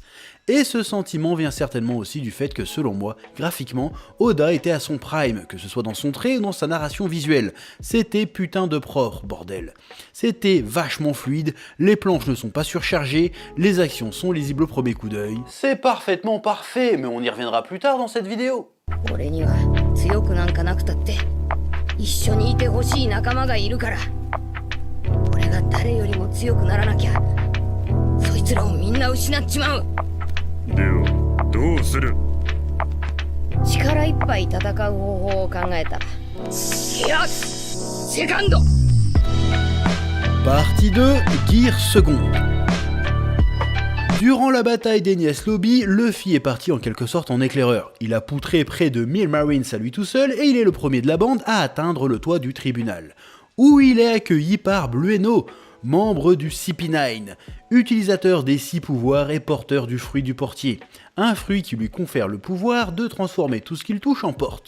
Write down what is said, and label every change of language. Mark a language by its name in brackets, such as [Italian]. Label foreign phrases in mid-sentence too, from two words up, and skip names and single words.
[French] Et ce sentiment vient certainement aussi du fait que, selon moi, graphiquement, Oda était à son prime, que ce soit dans son trait ou dans sa narration visuelle. C'était putain de propre, bordel. C'était vachement fluide, les planches ne sont pas surchargées, les actions sont lisibles au premier coup d'œil. C'est parfaitement parfait, mais on y reviendra plus tard dans cette vidéo. [Japanese] 俺には強くなんかなくたって一緒にいてほしい仲間がいるから俺が誰よりも強くならなきゃそいつらをみんな失っちまうではどうする力いっぱい戦う方法を考えたいやセカンド [French] Partie 2, Gear Seconde. Durant la bataille d'Enies Lobby, Luffy est parti en quelque sorte en éclaireur. Il a poutré près de 1000 Marines à lui tout seul et il est le premier de la bande à atteindre le toit du tribunal, où il est accueilli par Blueno, membre du CP9, utilisateur des 6 pouvoirs et porteur du fruit du portier, un fruit qui lui confère le pouvoir de transformer tout ce qu'il touche en porte.